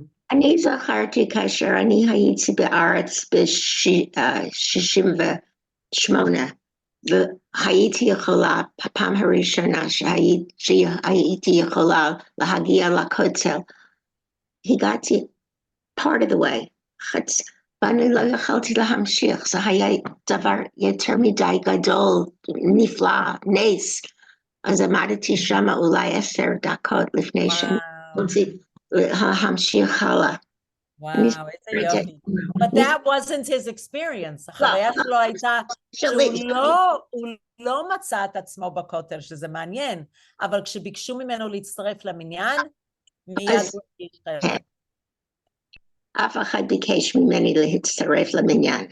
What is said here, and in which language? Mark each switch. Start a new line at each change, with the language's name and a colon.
Hebrew: אני זכרתי כאשר אני הייתי בארץ ב-68, והייתי יכולה, פעם הראשונה שהייתי יכולה להגיע לכותל, הגעתי
English: part of the way,
Hebrew: ואני לא יכולתי להמשיך, זה היה דבר יותר מדי גדול, נפלא, נס, אז עמדתי שם אולי 10 דקות לפני שאני להמשיך הלאה.
English: Wow, it's a yopi. But that wasn't his experience.
Hebrew: החוויה שלו הייתה שהוא לא מצא את עצמו בכותל, שזה מעניין, אבל כשביקשו ממנו להצטרף למניין, מיד הוא התחיל. אף אחד ביקש ממני להצטרף למניין.